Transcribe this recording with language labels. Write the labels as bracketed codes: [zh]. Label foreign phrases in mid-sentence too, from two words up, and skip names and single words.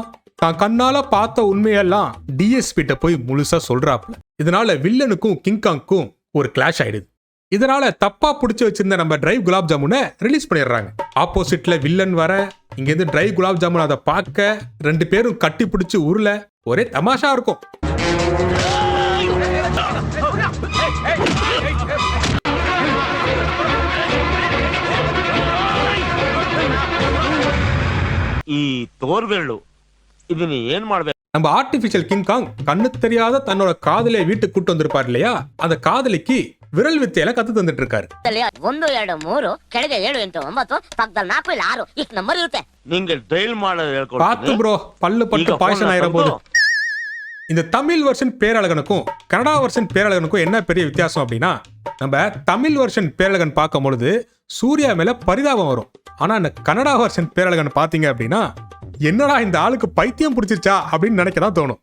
[ta] தான் கண்ணால பார்த்த உண்மையெல்லாம் டிஎஸ்பி கிட்ட போய் முழுசா சொல்றாப்ல. இதனால வில்லனுக்கும் கிங்காங்க்கும் ஒரு கிளாஷ் ஆயிடுது. இதனால தப்பா புடிச்சு வச்சிருந்த நம்ம ட்ரை குலாப் ஜாமுனை ரிலீஸ் பண்ணிடுறாங்க. ஆப்போசிட்ல வில்லன் வர, இங்க இருந்து ட்ரை குலாப் ஜாமுன் அதை பார்க்க 2 பேரும் கட்டி பிடிச்சு உருள ஒரே தமாஷா இருக்கும். [kn] ಈ ತೋರ್ಬೆರಳು ಇದನ್ನ ಏನ್ ಮಾಡ್ಬೇಕು? [ta] நம்ம ஆர்டிபிஷியல் கிங் காங் கண்ணு தெரியாத தன்னோட காதலியை வீட்டுக்கு கூட்டு வந்திருப்பார் இல்லையா, அந்த காதலிக்கு விரல் வித்தையில கத்து தந்துட்டு இருக்காரு. [kn] 1 2 3 ಕೆಳಗೆ 7 8 9 ಪಕ್ಕದಲ್ಲಿ 4 ಇಲ್ಲ 6 ಇಷ್ಟು ನಂಬರ್ ಇರುತ್ತೆ. ನಿಂಗೆ ಡ್ರೈಲ್ ಮಾಡೋದು ಹೇಳ್ಕೊಡ್ತೀನಿ. [ta] பாத்து ப்ரோ, பல்லு பட்டு பாய்சன் ஆயிர போது. இந்த தமிழ் வெர்ஷன் பேரழகனுக்கும் கனடா வெர்ஷன் பேரழகனுக்கும் என்ன பெரிய வித்தியாசம் அப்படின்னா, நம்ம தமிழ் வெர்ஷன் பேரழகன் பார்க்கும் பொழுது சூர்யா மேல பரிதாபம் வரும். ஆனா இந்த கனடா வெர்ஷன் பேரழகன் பாத்தீங்க அப்படின்னா, என்னடா இந்த ஆளுக்கு பைத்தியம் பிடிச்சிருச்சா அப்படின்னு நினைக்கதான் தோணும்.